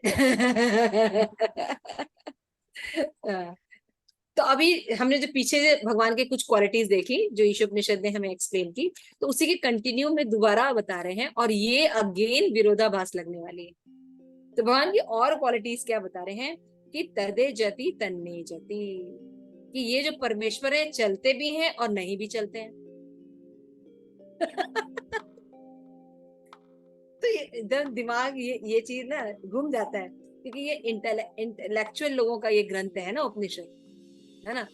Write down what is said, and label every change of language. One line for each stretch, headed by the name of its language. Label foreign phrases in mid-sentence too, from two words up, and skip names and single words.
Hindi: तो अभी हमने जो पीछे भगवान के कुछ क्वालिटीज देखी जो ईशोपनिषद ने हमें एक्सप्लेन की, तो उसी के कंटिन्यू में दोबारा बता रहे हैं, और ये अगेन विरोधाभास लगने वाली है। तो भगवान की और क्वालिटीज क्या बता रहे हैं कि
Sanskrit: तदे जति तन्ने जति,
Hindi: कि ये जो परमेश्वर है चलते भी हैं और नहीं भी चलते हैं। तो ये एकदम दिमाग ये चीज ना घूम जाता है, क्योंकि ये इंटेलेक्चुअल लोगों का ये ग्रंथ है ना उपनिषद, है ना।